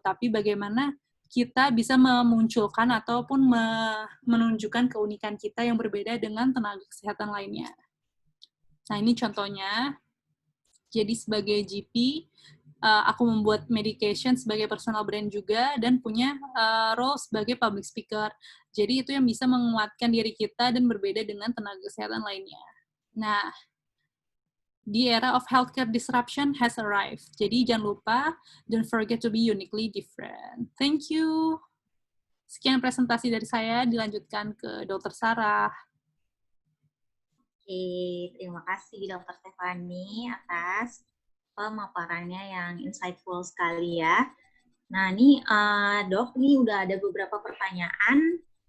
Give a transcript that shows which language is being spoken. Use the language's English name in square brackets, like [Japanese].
[Indonesian] Tapi bagaimana kita bisa memunculkan ataupun menunjukkan keunikan kita yang berbeda dengan tenaga kesehatan lainnya. Nah, ini contohnya. Jadi sebagai GP, aku membuat medication sebagai personal brand juga, dan punya role sebagai public speaker. Jadi itu yang bisa menguatkan diri kita dan berbeda dengan tenaga kesehatan lainnya. [English] Nah, the era of healthcare disruption has arrived. [Indonesian] Jadi jangan lupa, [English] don't forget to be uniquely different. Thank you. [Indonesian] Sekian presentasi dari saya, dilanjutkan ke Dr. Sarah. Oke, terima kasih Dr. Stefani atas pemaparannya yang insightful sekali ya. Nah, ini Dok, ini udah ada beberapa pertanyaan.